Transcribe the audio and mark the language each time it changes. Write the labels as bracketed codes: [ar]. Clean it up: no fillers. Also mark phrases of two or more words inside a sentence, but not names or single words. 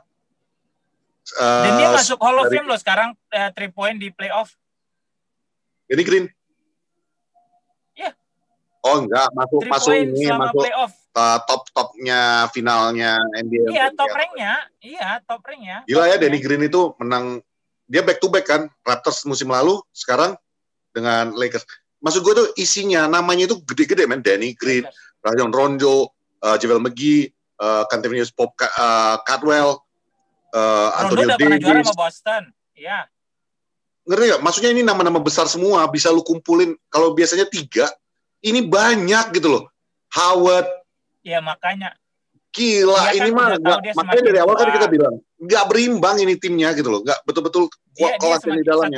[id] Dan dia masuk Hall of Fame loh sekarang, 3 point di playoff. Danny Green? Iya. Oh enggak, masuk playoff. Top-topnya finalnya NBA. Iya, top ranknya. Gila ya, Danny Green itu menang, dia [en] back to back [id] kan, Raptors musim lalu, sekarang dengan Lakers. Maksud gue tuh isinya, namanya itu gede-gede men, Danny Green, Rajon Rondo, JaVale McGee, Kentavious Caldwell, Anthony Davis. Rondo udah pernah juara sama Boston, iya. Ngerti gak? Maksudnya ini nama-nama besar semua, bisa lu kumpulin, kalau biasanya 3, ini banyak gitu loh. Howard. Iya, makanya. Gila, ini mah, makanya dari awal kan kita bilang, nggak berimbang ini timnya gitu loh, nggak betul-betul kelas di dalamnya.